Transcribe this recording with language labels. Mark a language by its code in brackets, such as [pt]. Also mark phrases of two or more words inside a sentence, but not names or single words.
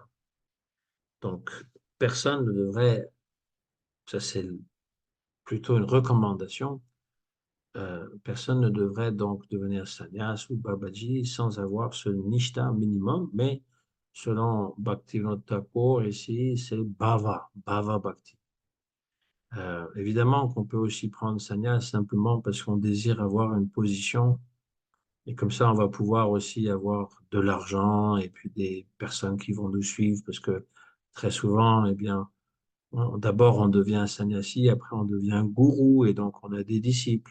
[fr] Donc, personne ne devrait, ça c'est plutôt une recommandation, personne ne devrait donc devenir sannyas ou babaji sans avoir ce nishta minimum, mais selon Bhaktivinoda Thakur, ici, c'est [sa] bhava bhakti. [fr] Évidemment qu'on peut aussi prendre sannyas simplement parce qu'on désire avoir une position, et comme ça, on va pouvoir aussi avoir de l'argent et puis des personnes qui vont nous suivre, parce que très souvent, eh bien, d'abord on devient sannyasi, après on devient gourou, et donc on a des disciples.